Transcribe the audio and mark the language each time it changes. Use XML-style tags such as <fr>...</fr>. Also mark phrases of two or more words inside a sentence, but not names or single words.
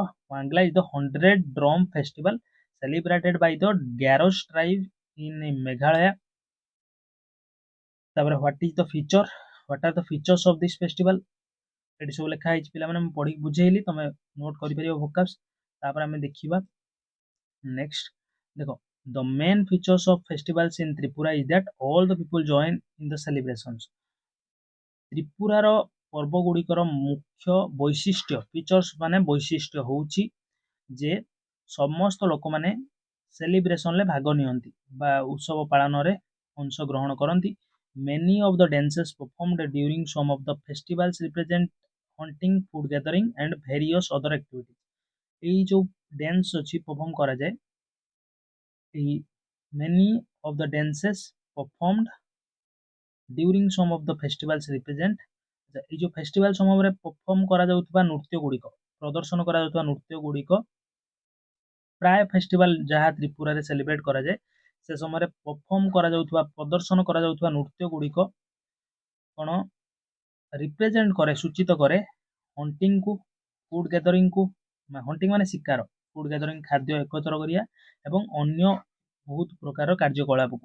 <en>Wangala is the 100 drum festival celebrated by the Garo tribe in Meghalaya.</en> <or>ତାପରେ</or> <en>What is the feature, what are the features of this festival,</en> <or>ଏଠି ସବୁ ଲେଖା ହେଇଛି ପିଲାମାନେ, ମୁଁ ପଢିକି ବୁଝେଇଲି, ତମେ ନୋଟ କରିପାରିବ ଭୋକାବs। ତାପରେ ଆମେ ଦେଖିବା ନେକ୍ସଟ, ଦେଖ,</or> <en>the main features of festivals in Tripura is that all the people join in the celebrations.</en> <or>ତ୍ରିପୁରାର ପର୍ବ ଗୁଡ଼ିକର ମୁଖ୍ୟ ବୈଶିଷ୍ଟ୍ୟ, ଫିଚର୍ସ ମାନେ ବୈଶିଷ୍ଟ୍ୟ ହଉଛି ଯେ ସମସ୍ତ ଲୋକମାନେ ସେଲିବ୍ରେସନରେ ଭାଗ ନିଅନ୍ତି ବା ଉତ୍ସବ ପାଳନରେ ଅଂଶଗ୍ରହଣ କରନ୍ତି।</or> <en>Many of the dances performed during some of the festivals represent hunting, food gathering and various other activities.</en> <or>এই ଯୋଉ ଡ୍ୟାନ୍ସ ଅଛି ପରଫର୍ମ କରାଯାଏ, ଏହି</or> <en>many of the dances performed during some of the festivals represent,</en> <or>এই ଯୋଉ ଫେଷ୍ଟିଭାଲ ସମୟରେ ପରଫର୍ମ କରାଯାଉଥିବା ନୃତ୍ୟ ଗୁଡ଼ିକ, ପ୍ରଦର୍ଶନ କରାଯାଉଥିବା ନୃତ୍ୟ ଗୁଡ଼ିକ, ପ୍ରାୟ ଫେଷ୍ଟିଭାଲ ଯାହା ତ୍ରିପୁରାରେ ସେଲିବ୍ରେଟ କରାଯାଏ ସେ ସମୟରେ ପରଫର୍ମ କରାଯାଉଥିବା, ପ୍ରଦର୍ଶନ କରାଯାଉଥିବା ନୃତ୍ୟ ଗୁଡ଼ିକ କ'ଣ ରିପ୍ରେଜେଣ୍ଟ କରେ, ସୂଚିତ କରେ ହଣ୍ଟିଂକୁ,</or> <en>food gathering,</en> <or>ହଣ୍ଟିଂ ମାନେ ଶିକାର,</or> <en>food gathering</en> <or>ଖାଦ୍ୟ ଏକତ୍ର କରିବା, ଏବଂ ଅନ୍ୟ ବହୁତ ପ୍ରକାର କାର୍ଯ୍ୟକଳାପକୁ।</or>